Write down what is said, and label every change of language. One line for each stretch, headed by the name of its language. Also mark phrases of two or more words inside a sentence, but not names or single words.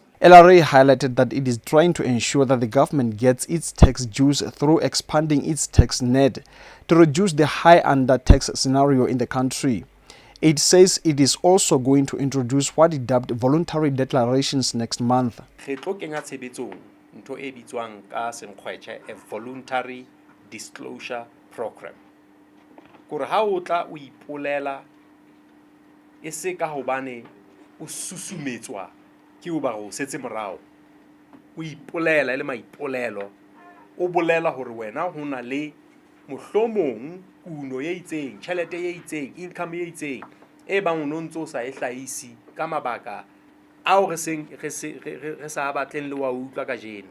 English: LRA highlighted that it is trying to ensure that the government gets its tax dues through expanding its tax net to reduce the high under-tax scenario in the country. It says it is also going to introduce what it dubbed voluntary declarations next month. A voluntary disclosure program.
Southern Sotho: Kore ha o tla o ipolela e se ka hobane o susumetswa ke o ba go setse morao. O ipolela le maipolelo. O bolela hore wena ho na le mohlomong kuno ye itseng, tšhelete ye itseng, income ye itseng e bang o ntse o sa e hlaisi ka mabaka ao re sa batleng le wa utlwa ka jeno.